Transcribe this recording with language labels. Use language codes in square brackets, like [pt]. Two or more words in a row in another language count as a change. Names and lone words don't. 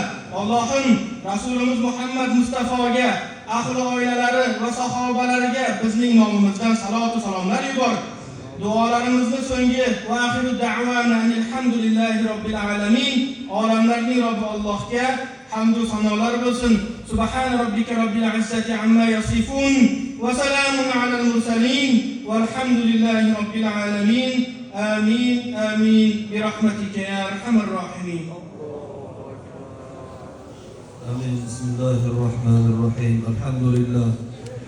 [uz] Allohim, Rasulimiz Muhammad Mustafoga, ahli oilalari va sahobalariga bizning nomimizdan salot va salomlar yubor. Duolarimizni so'nggi [ar] وآخر دعوانا الحمد لله رب العالمين. [uz] Olamlarning Robbi Allohga hamd va sanolar bo'lsin. [ar] سبحان ربك رب العزة عما يصفون وسلام على المرسلين والحمد لله رب العالمين. آمين آمين برحمتك يا أرحم الراحمين. Amin. Bismillahirrahmanirrahim. Alhamdulillah.